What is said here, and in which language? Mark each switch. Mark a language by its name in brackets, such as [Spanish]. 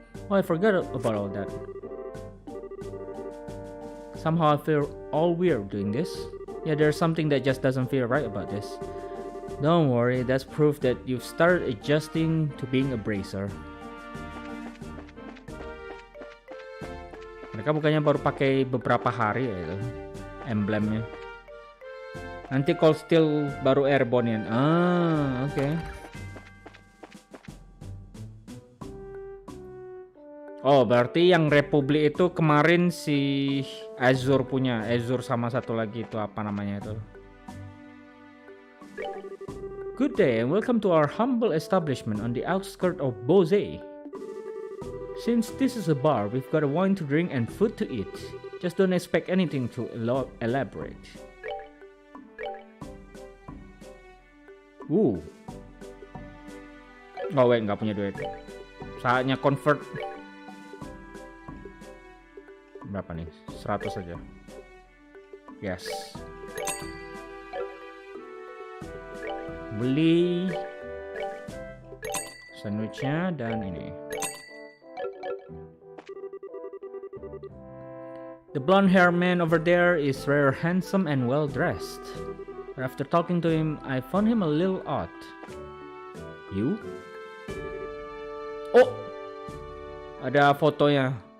[English] Oh, I forgot about all that. Somehow I feel all weird doing this. Yeah, there's something that just doesn't feel right about this. Don't worry, that's proof that you've started adjusting to being a bracer. [Indonesian] Mereka bukannya baru pakai beberapa hari ya itu emblemnya. Nanti Cold Steel baru Airborne. Ah, oke. Okay. Oh, berarti yang Republik itu kemarin si Azur punya. Azur sama satu lagi itu apa namanya itu. [English] Good day and welcome to our humble establishment on the outskirts of Bose. Since this is a bar, we've got a wine to drink and food to eat. Just don't expect anything to elaborate. Oh wait, [Indonesian] nggak punya duit. Saatnya convert. Berapa nih? 100 saja. Yes. Beli sandwichnya dan ini. [English] The blonde-haired man over there is rather handsome and well-dressed. But after talking to him, I found him a little odd. [Indonesian] You? Oh! Ada fotonya.